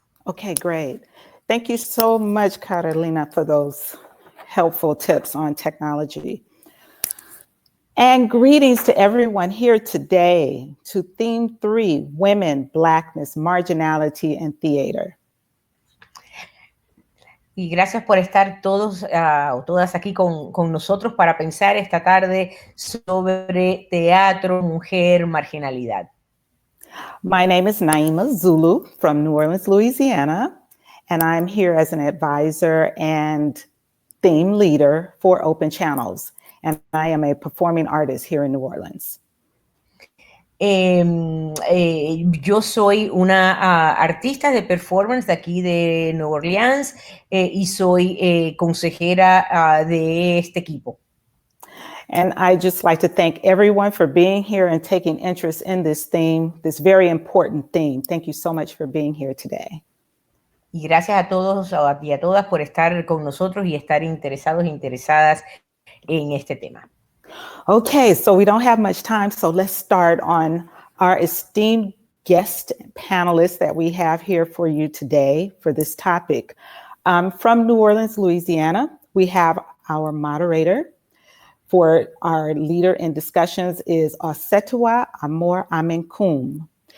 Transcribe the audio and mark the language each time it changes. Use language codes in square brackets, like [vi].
[en] Okay, great. Thank you so much, Carolina, for those helpful tips on technology. And greetings to everyone here today to Theme 3, Women, Blackness, Marginality, and Theater. [es] Y gracias por estar todos o todas aquí con nosotros para pensar esta tarde sobre teatro, mujer, marginalidad. [en] My name is Naima Zulu from New Orleans, Louisiana, and I'm here as an advisor and theme leader for Open Channels, and I am a performing artist here in New Orleans. [es] Yo soy una artista de performance de aquí de Nueva Orleans y soy consejera de este equipo. [en] And I just like to thank everyone for being here and taking interest in this theme, this very important theme. Thank you so much for being here today. [es] Y gracias a todos y a todas por estar con nosotros y estar interesados e interesadas en este tema. [en] Okay, so we don't have much time, so let's start on our esteemed guest panelists that we have here for you today for this topic. From New Orleans, Louisiana, we have our moderator. For our leader in discussions is Osetua Amor Amenkum.